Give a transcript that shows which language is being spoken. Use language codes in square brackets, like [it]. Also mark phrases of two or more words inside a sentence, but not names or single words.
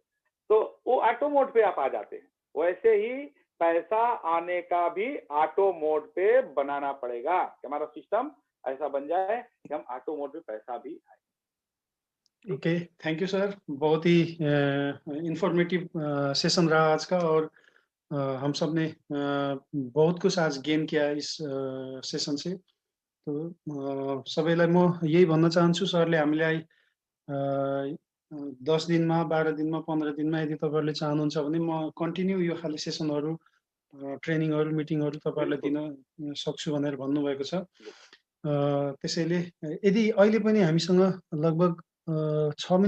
[hi] तो वो [en] auto mode [hi] पे आप आ जाते हैं। वैसे ही पैसा आने का भी [en] auto mode [hi] पे बनाना पड़ेगा, कि हमारा सिस्टम ऐसा बन जाए कि हम [en] auto mode [hi] पे पैसा भी आए। ठीक है। [en] Okay, thank you sir. [hi] बहुत ही [en] informative session [hi] रहा आज का, और हम सब ने बहुत कुछ आज गेन किया इस सेसन से। [ne] तो सबैलाई म यही भन्न चाहन्छु, सरले हामीलाई 10 दिनमा, 12 दिनमा, 15 दिनमा यदि तपाईँहरूले चाहनुहुन्छ भने म कन्टिन्यू यो खाले सेसनहरू, ट्रेनिङहरू, मिटिङहरू तपाईँहरूलाई बिल्कुल दिन सक्छु भनेर भन्नुभएको छ। बिल्कुल। त्यसैले यदि अहिले पनि हामीसँग लगभग 6 मिनेट